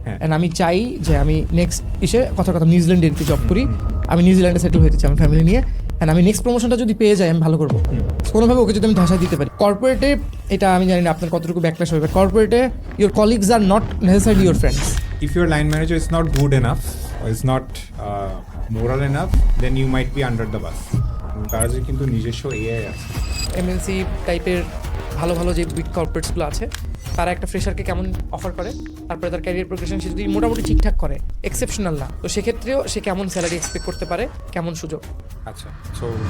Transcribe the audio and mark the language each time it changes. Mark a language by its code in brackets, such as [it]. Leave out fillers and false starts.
[bn] হ্যাঁ। অ্যান্ড আমি চাই যে আমি নেক্সট কথার কথা নিউজিল্যান্ডে জব করি। আমি নিউজিল্যান্ডে সেটেল হতে চাই আমার ফ্যামিলি নিয়ে, অ্যান্ড আমি নেক্সট প্রমোশনটা যদি পেয়ে যাই আমি ভালো করবো কোনোভাবে। ওকে যদি আমি ধসা দিতে পারি কর্পোরেটে, এটা আমি জানি না আপনার কতটুকু ব্যাকল্যাশ হবে। [en] কর্পোরেটে your colleagues are not necessarily your friends. If your line manager is not good enough or is not moral enough, then you might be under the bus. [bn] তারা যে কিন্তু নিজস্ব এআই আছে। এমএনসি টাইপের ভালো ভালো যে বিগ কর্পোরেটসগুলো আছে তারা একটা ফ্রেশারকে কেমন অফার করে, তারপরে তার ক্যারিয়ার প্রোগ্রেশন সে যদি মোটামুটি ঠিকঠাক করে, এক্সেপশনাল না, তো সেক্ষেত্রেও সে কেমন স্যালারি এক্সপেক্ট করতে পারে, কেমন সুযোগ। আচ্ছা, সো